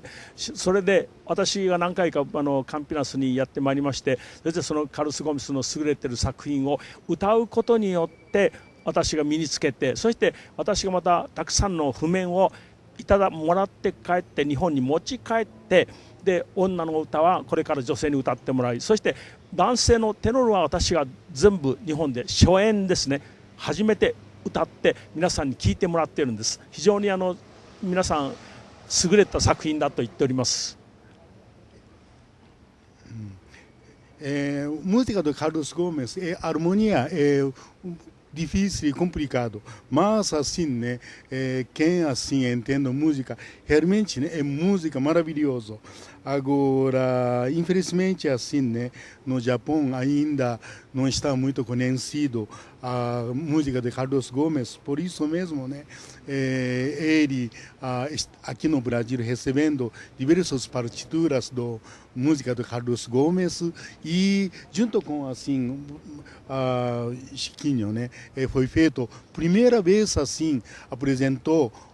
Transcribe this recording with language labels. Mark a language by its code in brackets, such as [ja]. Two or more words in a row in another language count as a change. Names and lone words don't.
[ja] それで私が何回かカンピナスにやってまいりまして、それでそのカルロス・ゴメスの優れてる作品を歌うことによって私が身につけて、そして私がまたたくさんの譜面をもらって帰って日本に持ち帰って、で女の歌はこれから女性に歌ってもらい、そして男性のテノールは私が全部日本で初演ですね、初めて歌って皆さんに聴いてもらっているんです。非常に皆さん優れた作品だと言っております。 [pt] Música do Carlos Gomes é harmonia, difícil e complicado, mas assim, né, quem assim entende música, realmente, né, é música maravilhosa. Agora, infelizmente, assim, né, no Japão ainda não está muito conhecido a música de Carlos Gomes, por isso mesmo, né, ele aqui no Brasil recebendo diversas partituras do música do Carlos Gomes e junto com assim Chiquinho, né, foi feito primeira vez assim apresentou